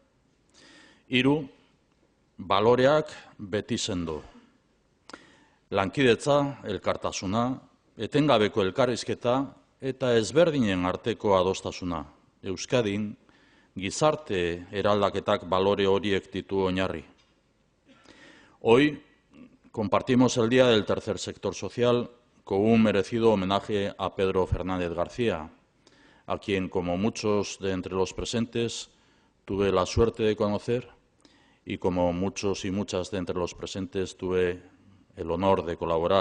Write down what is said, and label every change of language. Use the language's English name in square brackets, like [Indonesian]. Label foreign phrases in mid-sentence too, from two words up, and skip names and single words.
[Basque] Hiru, baloreak beti sendo. Lankidetza, elkartasuna, etengabeko elkarrizketa eta ezberdinen arteko adostasuna. Euskadin, gizarte eraldaketak balore horiek ditu oinarri. [Spanish] Hoy compartimos el Día del Tercer Sector Social con un merecido homenaje a Pedro Fernández García, a quien, como muchos de entre los presentes, tuve la suerte de conocer y como muchos y muchas de entre los presentes tuve el honor de colaborar.